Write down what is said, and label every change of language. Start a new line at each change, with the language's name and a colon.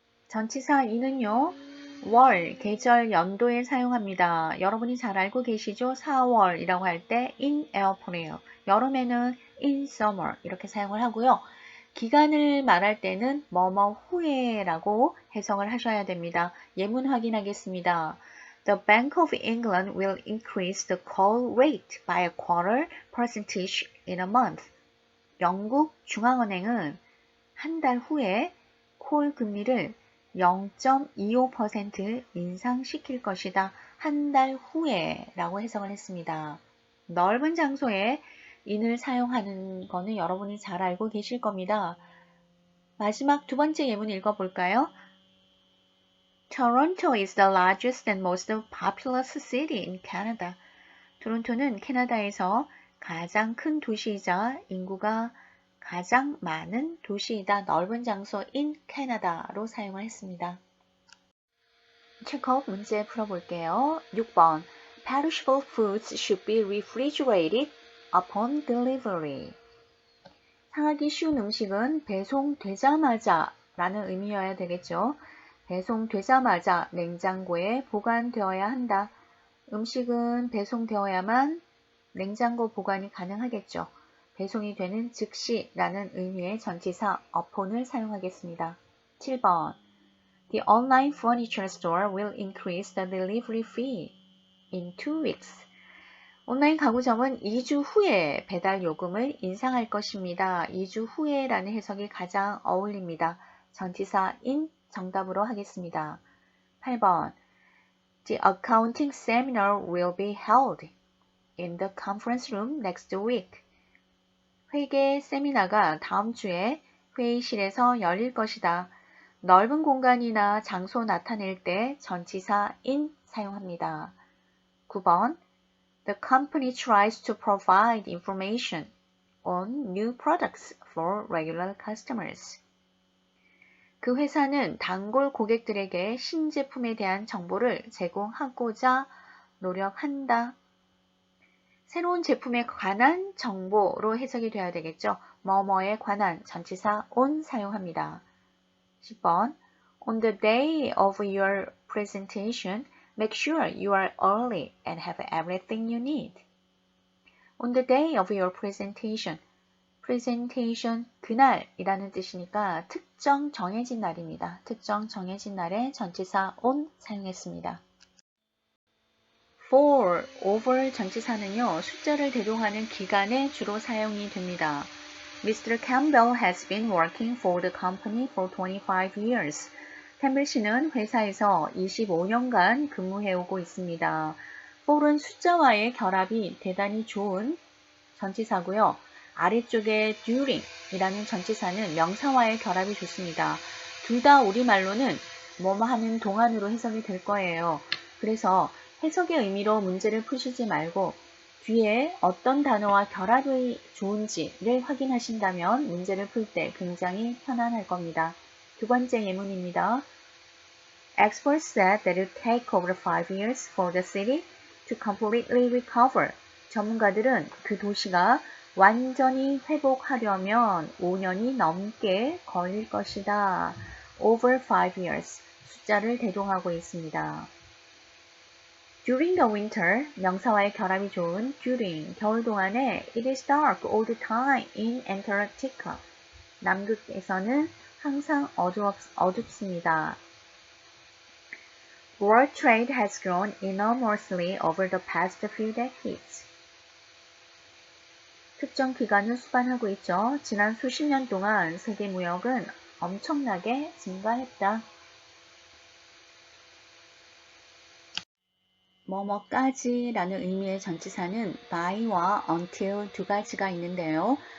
Korean: 전치사 in은요. 월, 계절, 연도에 사용합니다. 여러분이 잘 알고 계시죠? 4월이라고 할 때
English: in April,
Korean: 여름에는
English: in summer
Korean: 이렇게 사용을 하고요. 기간을 말할 때는 뭐뭐 후에라고 해석을 하셔야 됩니다. 예문 확인하겠습니다.
English: The Bank of England will increase the call rate by a quarter percentage in a month.
Korean: 영국 중앙은행은 한 달 후에 콜 금리를 0.25% 인상시킬 것이다. 한 달 후에 라고 해석을 했습니다. 넓은 장소에 in을 사용하는 거는 여러분이 잘 알고 계실 겁니다. 마지막 두 번째 예문 읽어볼까요?
English: Toronto is the largest and most populous city in Canada.
Korean: 토론토는 캐나다에서 가장 큰 도시이자 인구가 가장 많은 도시이다. 넓은 장소
English: in Canada
Korean: 로 사용을 했습니다. 체크업 문제 풀어볼게요. 6번.
English: Perishable foods should be refrigerated upon delivery.
Korean: 상하기 쉬운 음식은 배송되자마자 라는 의미여야 되겠죠. 배송되자마자 냉장고에 보관되어야 한다. 음식은 배송되어야만 냉장고 보관이 가능하겠죠. 배송이 되는 즉시라는 의미의 전치사 upon을 사용하겠습니다. 7번.
English: The online furniture store will increase the delivery fee in 2 weeks.
Korean: 온라인 가구점은 2주 후에 배달 요금을 인상할 것입니다. 2주 후에라는 해석이 가장 어울립니다. 전치사 in 정답으로 하겠습니다. 8번.
English: The accounting seminar will be held in the conference room next week.
Korean: 회계 세미나가 다음 주에 회의실에서 열릴 것이다. 넓은 공간이나 장소 나타낼 때 전치사 in 사용합니다. 9번.
English: The company tries to provide information on new products for regular customers.
Korean: 그 회사는 단골 고객들에게 신제품에 대한 정보를 제공하고자 노력한다. 새로운 제품에 관한 정보로 해석이 되어야 되겠죠. 뭐뭐에 관한 전치사 on 사용합니다. 10번.
English: On the day of your presentation, make sure you are early and have everything you need. On the day of your presentation.
Korean: presentation, 그날이라는 뜻이니까 특정 정해진 날입니다. 특정 정해진 날에 전치사 on 사용했습니다. for, over 전치사는요, 숫자를 대동하는 기간에 주로 사용이 됩니다.
English: Mr. Campbell has been working for the company for 25 years.
Korean: 캠벨 씨는 회사에서 25년간 근무해오고 있습니다. for은 숫자와의 결합이 대단히 좋은 전치사고요. 아래쪽에 during 이라는 전치사는 명사와의 결합이 좋습니다. 둘 다 우리말로는 뭐뭐 하는 동안으로 해석이 될 거예요. 그래서 해석의 의미로 문제를 푸시지 말고 뒤에 어떤 단어와 결합이 좋은지를 확인하신다면 문제를 풀 때 굉장히 편안할 겁니다. 두 번째 예문입니다.
English: Experts said that it would take over 5 years for the city to completely recover.
Korean: 전문가들은 그 도시가 완전히 회복하려면 5년이 넘게 걸릴 것이다.
English: Over 5 years.
Korean: 숫자를 대동하고 있습니다.
English: During the winter,
Korean: 명사와의 결합이 좋은
English: during,
Korean: 겨울 동안에
English: it is dark all the time in Antarctica.
Korean: 남극에서는 항상 어둡습니다.
English: World trade has grown enormously over the past few decades.
Korean: 특정 기간을 수반하고 있죠. 지난 수십 년 동안 세계 무역은 엄청나게 증가했다. 뭐뭐까지라는 의미의 전치사는 by와 until 두 가지가 있는데요.